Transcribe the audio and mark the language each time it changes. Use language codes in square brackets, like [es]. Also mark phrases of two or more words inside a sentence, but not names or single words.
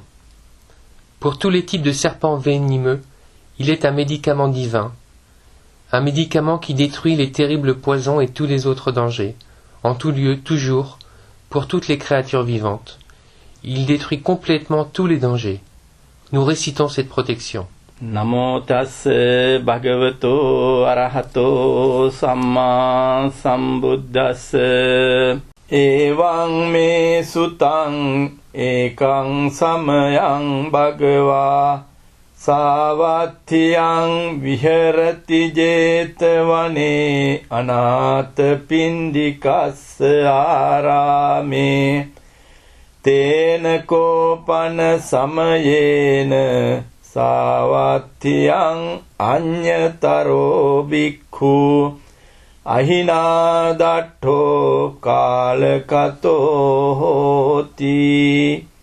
[fr] Pour tous les types de serpents venimeux, il est un médicament divin, un médicament qui détruit les terribles poisons et tous les autres dangers, en tout lieu, toujours, pour toutes les créatures vivantes. Il détruit complètement tous les dangers. Nous récitons cette protection. [pi] Namo tassa bhagavato arahato samma sambuddhassa evaṃ me sutaṃ ekaṃ samayam bhagavā savatthiyam viharati jetavane anātha pindikassa ārāme tena kopana samayena savatthiyam anyataro bhikkhu ahinadatto kalakato hoti.